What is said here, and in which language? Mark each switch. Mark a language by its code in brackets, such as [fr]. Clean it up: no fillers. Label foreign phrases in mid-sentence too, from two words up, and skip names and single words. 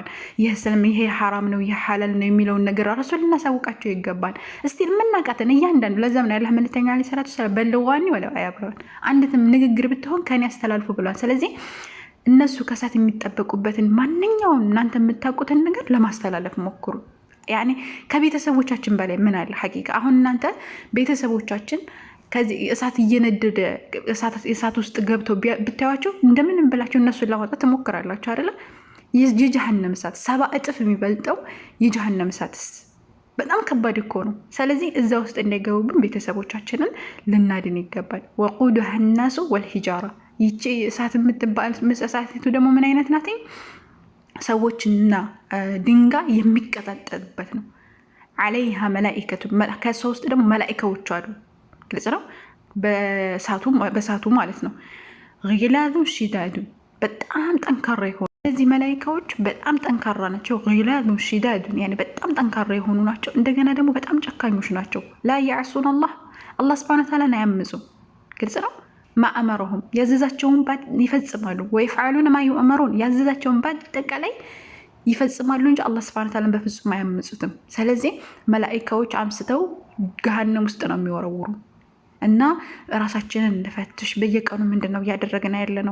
[am] ይሄ ሐራም ነው ይሄ ሐላል ነው የሚለውን ነገር ራሱ ልናሳውቃቸው ይገባል። እስቲ የምናውቃትን እያንዳንዱ ለዛም ነው ያላህ መልእክተኛ [ar] عليه الصلاة والسلام بلغوا عني ولو آية [am] አንድም ንግግር ብትሆን ከኔ ያስተላልፉ ብሏል። ስለዚህ እነሱ ከሳት የሚጠበቁበትን ማንኛውም እናንተ የምታውቁትን ነገር ለማስተላለፍ ሞክሩ። ያኔ ከቤተሰቦቻችን በላይ ምን አለ ሐቂቃ። አሁን እናንተ ቤተሰቦቻችን ከዚህ እሳት እየነደደ እሳት ውስጥ ገብተው ብታዩዋቸው እንደምንም ብላችሁ እነሱን ለማውጣት ትሞክራላችሁ አይደለ? የጀሃነም እሳት 70 እጥፍ የሚበልጠው የጀሃነም እሳትስ በጣም ከባድ እኮ ነው። ስለዚህ እዛ ውስጥ እንዳይገቡብን ቤተሰቦቻችንን ልናድን ይገባል። [ar] وقودها الناس والحجارة [am] ይቺ እሳት የምትባል እሳቲቱ ደግሞ ምን አይነት ናት? ሰዎችና ድንጋይ የሚቀጣጠልበት ነው። [ar] عليها ملائكة [am] ከሰው ውስጥ ደግሞ መላኢካዎች አሉ። ግልጽ ነው። በሳቱ ማለት ነው። [ar] غلاظ شداد [am] በጣም ጠንካራ ይሆኑ እነዚህ መላኢካዎች በጣም ጠንካራ ናቸው። [ar] غلاظ شداد يعني [am] በጣም ጠንካራ የሆኑ ናቸው። እንደገና ደግሞ በጣም ጨካኞች ናቸው። [ar] لا يعصون الله سبحانه وتعالى [am] አያምፁ። ግልጽ ነው። [ar] ما أمرهم [am] ያዘዛቸውን ባድ ይፈጽማሉ። [ar] ويفعلون ما يؤمرون [am] ያዘዛቸውን ባድ ተቀላይ ይፈጽማሉ እንጂ አላህ [ar] سبحانه وتعالى [am] በፍጹም አያምፁትም። ስለዚህ መላኢካዎች አምስተው ገሃነም ውስጥ ነው የሚወረውሩ እና ራሳችንን እንፈትሽ። በየቀኑ ምንድነው ያደረግና ያለነው?